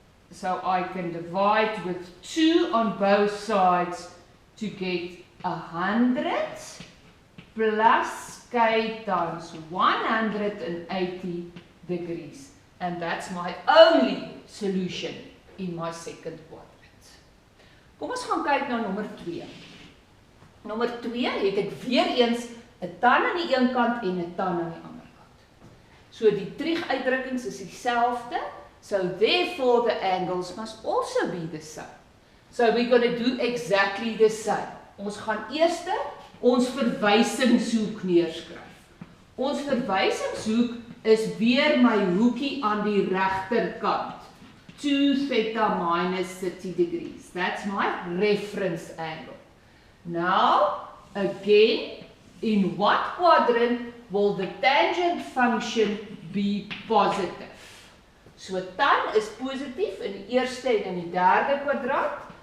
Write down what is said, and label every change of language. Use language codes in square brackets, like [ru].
[en] So I can divide with 2 on both sides to get 100 plus k times 180 degrees. And that's my only solution in my second quadrant. [af] Kom ons gaan kyk na nommer 2. Nommer 2 het ek weer eens 'n tan aan die een kant en 'n tan aan die ander kant. So die Trig uitdrukkings is dieselfde, [en] so therefore the angles must also be the same. So we're going to do exactly the same. [af] Ons gaan eers ons verwysingshoek neerskryf. Ons verwysingshoek is weer my hoekie aan die regterkant. [en] 2 theta minus 30 degrees. That's my reference angle. Now, again, in what quadrant will the tangent function be positive? [af] So tan is positief in die eerste en in die derde kwadrant.